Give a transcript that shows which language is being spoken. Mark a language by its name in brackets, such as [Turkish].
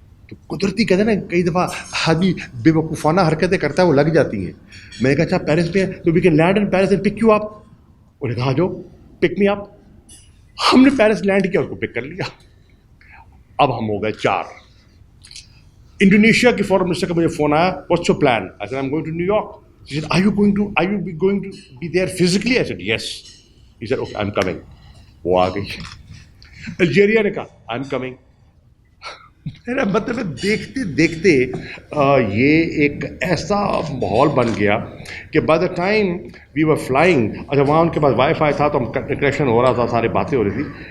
[Urdu] تو قدرتی کہتے ہیں نا کئی دفعہ آدمی بے وقوفانہ حرکتیں کرتا ہے وہ لگ جاتی ہیں. میں نے کہا اچھا پیرس میں ہے تو [English] We can land in Paris and pick you up. [Urdu] انہوں نے کہا [English] جو pick me up. [Urdu] ہم نے پیرس لینڈ کیا, اس کو پک کر لیا. اب ہم ہو گئے 4. انڈونیشیا کے فورن منسٹر کا مجھے فون آیا, [English] What's your plan? I said I am going to New York. He said, are you going to be there physically? I said, yes. He said, okay, I'm coming. [Urdu] وہ آ گئی. Algeria نے کہا, [English] I'm coming. [Urdu] میرا مطلب ہے دیکھتے دیکھتے یہ ایک ایسا ماحول بن گیا کہ [English] by the time we were flying, [Urdu] اچھا وہاں ان کے پاس وائی فائی تھا تو ہم کنیکشن ہو رہا تھا, ساری باتیں ہو رہی تھی.